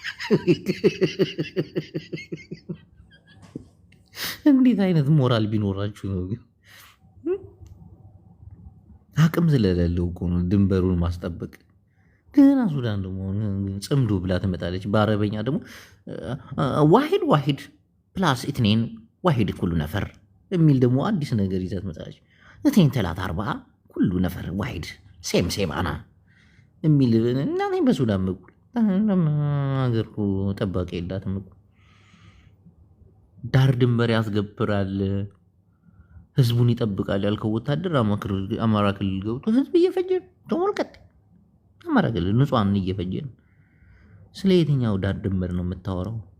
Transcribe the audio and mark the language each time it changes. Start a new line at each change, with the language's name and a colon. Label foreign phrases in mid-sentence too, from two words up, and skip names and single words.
Amharic: እንዴት አይነት ሞራል ቢኖራችሁ ነው ግን? አቅም ስለሌለው እኮ ነው ድንበሩን ማስጠበቅ። ገና ሱዳን ደግሞ ጽምዶ ብላ ትመጣለች። በአረበኛ ደግሞ
Arabic: واحد واحد بلاس اتنين واحد كل نفر
Amharic: የሚል ደግሞ አዲስ ነገር ይዛ ትመጣለች።
Arabic: اتنين تلات اربع كل نفر واحد سيم سيم انا
Amharic: የሚል እና በሱዳን በኩል ሀገር ጠባቂ የላትም እኮ ዳር ድንበር ያስገብራል፣ ህዝቡን ይጠብቃል ያልከው ወታደር አማራ ክልል ገብቶ ህዝብ እየፈጀ ተመልከት። አማራ ክልል ንጹሃንን እየፈጀ ነው። ስለ የትኛው ዳር ድንበር ነው የምታወራው?